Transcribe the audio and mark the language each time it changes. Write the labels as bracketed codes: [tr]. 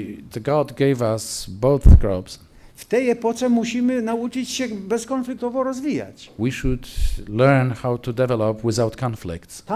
[en] The God gave us both crops. [pl] W tej epoce musimy nauczyć się bezkonfliktowo rozwijać. [en] We should learn how to develop without conflicts.